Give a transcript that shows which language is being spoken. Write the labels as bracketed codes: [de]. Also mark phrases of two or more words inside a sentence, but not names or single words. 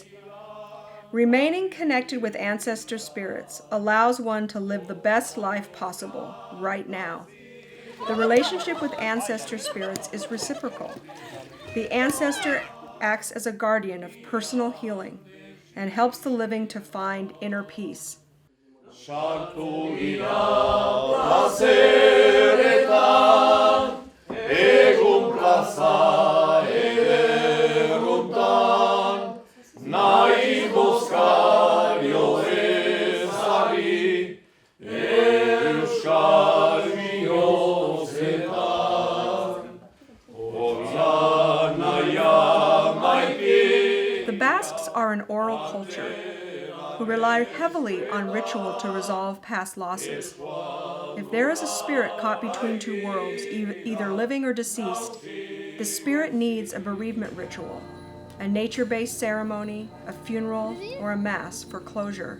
[en] Remaining connected with ancestor spirits allows one to live the best life possible right now. The relationship with ancestor spirits is reciprocal. The ancestor acts as a guardian of personal healing and helps the living to find inner peace. [eu] Sartu dira plazeretan, egun plaza ederrotan, nahi bozkario ezari, euskal bihotzetan, hotza naia maite. [en] The Basques are an oral culture who rely heavily on ritual to resolve past losses. If there is a spirit caught between two worlds, either living or deceased, the spirit needs a bereavement ritual, a nature-based ceremony, a funeral, or a mass for closure.